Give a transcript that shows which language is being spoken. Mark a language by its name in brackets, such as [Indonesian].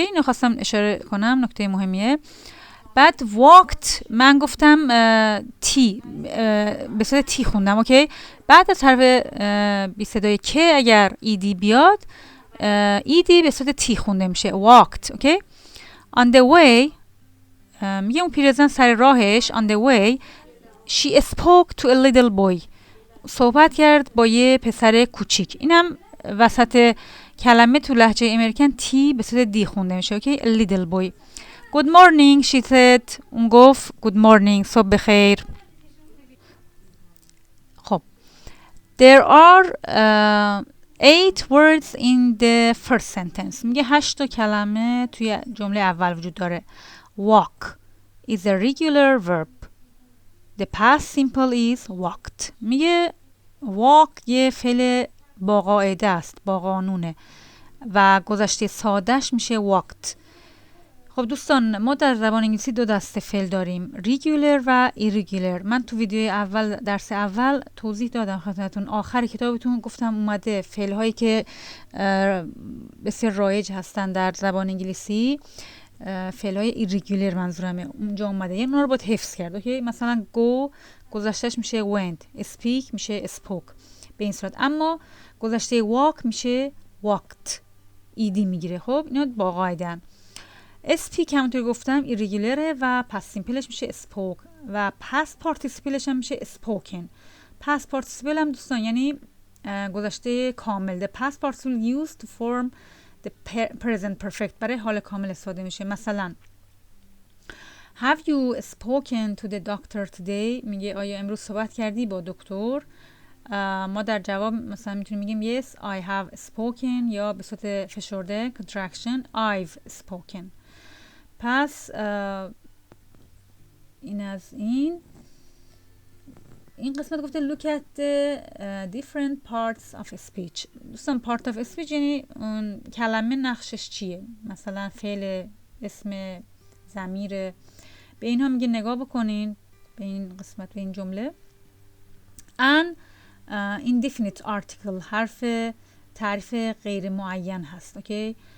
[Persian] اینو خواستم اشاره کنم، نکته مهمیه. بعد walked من گفتم تی به صورت تی خوندم اوکی. بعد از حرف بی صدای که اگر ایدی بیاد، ایدی به صورت تی خونده میشه walked اوکی. [English] on the way [Persian] میگه اون پیرزن سر راهش [English] on the way she spoke to a little boy. [Persian] صحبت کرد با یه پسر کوچیک. اینم وسط کلمه تو لهجه امریکن تی به صورت دی خونده میشه اوکی. [English] a little boy. good morning she said. [Persian] اون گفت [English] good morning، [Persian] صبح بخیر. [English] خب there are 8 words in the first sentence. [Persian] میگه 8 کلمه توی جمله اول وجود داره. [English] walk is a regular verb. The past simple is walked. [Persian] میگه walk یه فعل با قاعده است، با قانونه و گذشته سادهش میشه walked. خب دوستان، ما در زبان انگلیسی 2 دسته فعل داریم، regular و irregular. من تو ویدیوی اول، درس اول توضیح دادم خدمتتون. آخر کتابتون گفتم اومده فعل هایی که بسیار رایج هستن در زبان انگلیسی، فعل های irregular منظورمه، اونجا اومده. یعنی اونا رو باید حفظ کرد اوکی. مثلا go گذشتهش میشه went، speak میشه spoke به این صورت. اما گذشته walk میشه walked، ایدی میگیره. خب اینا با قاعدن. speak همونطور گفتم irregular و past simpleش میشه spoke و past participleش هم میشه spoken. past participle هم دوستان یعنی گذشته کامل. [English] the past participle used to form the present perfect، [Persian] برای حال کامل استفاده میشه. مثلا [English] have you spoken to the doctor today؟ [Persian] میگه آیا امروز صحبت کردی با دکتر؟ ما در جواب مثلا میتونیم بگیم [English] yes I have spoken، [Persian] یا به صورت فشرده contraction [English] I've spoken. [Persian] پس این از این قسمت گفته [English] look at the different parts of speech. [Persian] دوستان part of speech یعنی اون کلمه نقشش چیه، مثلا فعل، اسم، ضمیر. به اینها میگه نگاه بکنین، به این قسمت، به این جمله. an indefinite article حرف تعریف غیر معین هست اوکی.